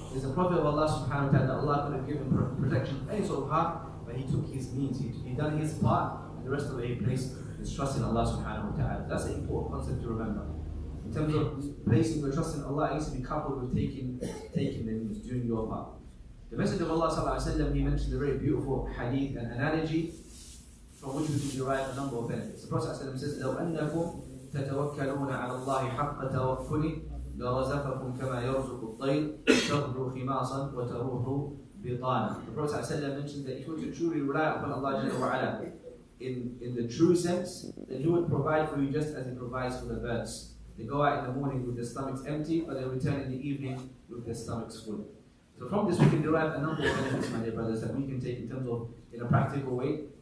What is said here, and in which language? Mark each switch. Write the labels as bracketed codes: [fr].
[en] There's a Prophet of Allah subhanahu wa ta'ala that Allah could have given protection from any sort of harm, but he took his means, he done his part, and the rest of it he placed his trust in Allah subhanahu wa ta'ala. That's an important concept to remember. In terms of placing your trust in Allah, it needs to be coupled with taking the means, doing your part. The Messenger of Allah sallallahu alaihi wasallam, he mentioned a very beautiful hadith and analogy from which we can derive a number of benefits. The Prophet sallallahu alaihi wasallam says, [ar] لو أنكم تتوكلون على الله حق توكله لرزقكم كما يرزق الطير تغدو خماصا وتروح بطانا. [en] The Prophet ﷺ mentioned that if you were to truly rely upon Allah Jalla wa Ala in the true sense, then He would provide for you just as He provides for the birds. They go out in the morning with their stomachs empty, but they return in the evening with their stomachs full. So from this we can derive a number of benefits, my dear brothers, that we can take in terms of, in a practical way.